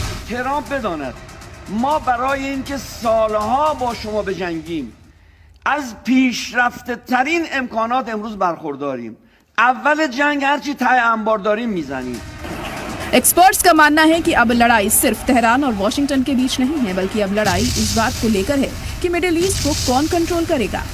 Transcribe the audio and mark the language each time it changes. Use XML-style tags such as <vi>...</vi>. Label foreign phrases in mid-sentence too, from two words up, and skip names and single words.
<fa>ترامپ بداند ما برای اینکه سالها با شما بجنگیم از پیشرفته ترین امکانات امروز برخورداریم. اول جنگ هرچی ته انبار داریم میزنیم.</fa> <hi>एक्सपर्ट्स का मानना है कि अब लड़ाई सिर्फ तेहरान और वॉशिंगटन के बीच नहीं है, बल्कि अब लड़ाई इस बात को लेकर है कि मिडिल ईस्ट को कौन कंट्रोल करेगा।</hi>